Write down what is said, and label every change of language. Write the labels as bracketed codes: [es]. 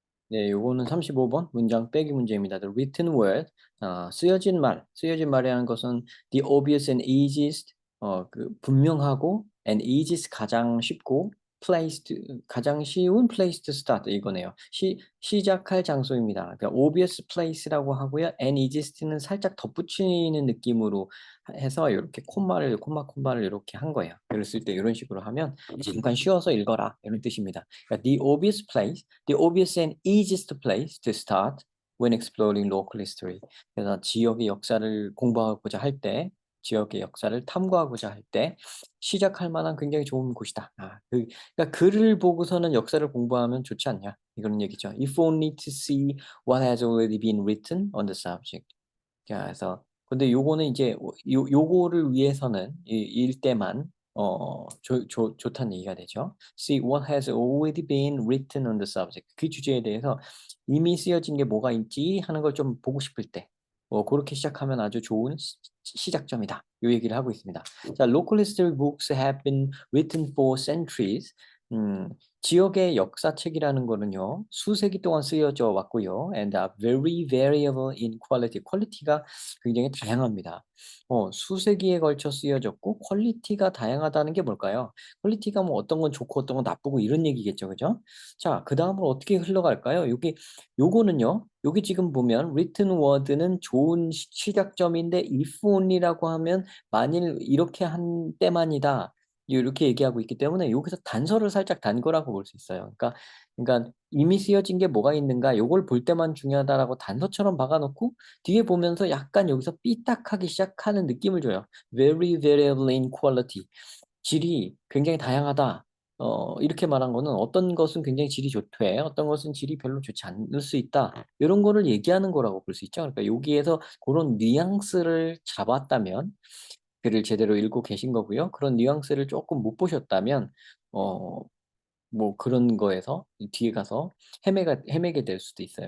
[ko] 네, 요거는 35번 문장 빼기 문제입니다. [en] The written word, [ko] 쓰여진 말이라는 것은 [en] the obvious and easiest, [ko] 그 분명하고 [en] and easiest [ko] 가장 쉽고 [en] placed [ko] 가장 쉬운 [en] place to start [ko] 이거네요. 시작할 장소입니다. 그러니까 [en] obvious place [ko] 라고 하고요. [en] and easiest [ko] 는 살짝 덧붙이는 느낌으로 해서 이렇게 콤마를 이렇게 한 거예요. 그랬을 때 이런 식으로 하면 잠깐 쉬어서 읽어라 이런 뜻입니다. [en] 그러니까 the obvious and easiest place to start when exploring local history. [ko] 그래서 지역의 역사를 공부하고자 할 때, 지역의 역사를 탐구하고자 할 때 시작할 만한 굉장히 좋은 곳이다. 그러니까 글을 보고서는 역사를 공부하면 좋지 않냐 이런 얘기죠. [en] If only to see what has already been written on the subject. [ko] 그래서 근데 요거는 이제 요거를 위해서는 일 때만 좋다는 얘기가 되죠. [en] See what has already been written on the subject. [ko] 그 주제에 대해서 이미 쓰여진 게 뭐가 있지 하는 걸 좀 보고 싶을 때, 그렇게 시작하면 아주 좋은 시작점이다. 요 얘기를 하고 있습니다. [en] 자, local history books have been written for centuries. [ko] 음, 지역의 역사책이라는 거는요, 수세기 동안 쓰여져 왔고요. [en] And are very variable in quality. [ko] 퀄리티가 굉장히 다양합니다. 수세기에 걸쳐 쓰여졌고, 퀄리티가 다양하다는 게 뭘까요? 퀄리티가 뭐 어떤 건 좋고 어떤 건 나쁘고 이런 얘기겠죠. 그죠? 자, 그 다음으로 어떻게 흘러갈까요? 요거는요, 여기 지금 보면 written word는 좋은 시작점인데 [en] if only [ko] 라고 하면 만일 이렇게 한 때만이다. 이렇게 얘기하고 있기 때문에 여기서 단서를 살짝 단 거라고 볼 수 있어요. 그러니까 이미 쓰여진 게 뭐가 있는가 요걸 볼 때만 중요하다라고 단서처럼 박아 놓고 뒤에 보면서 약간 여기서 삐딱하기 시작하는 느낌을 줘요. [en] Very variable in quality. [ko] 질이 굉장히 다양하다. 이렇게 말한 거는 어떤 것은 굉장히 질이 좋되 어떤 것은 질이 별로 좋지 않을 수 있다. 이런 거를 얘기하는 거라고 볼 수 있죠. 그러니까 여기에서 그런 뉘앙스를 잡았다면 글을 제대로 읽고 계신 거고요. 그런 뉘앙스를 조금 못 보셨다면 어 뭐 그런 거에서 이 뒤에 가서 헤매게 될 수도 있어요.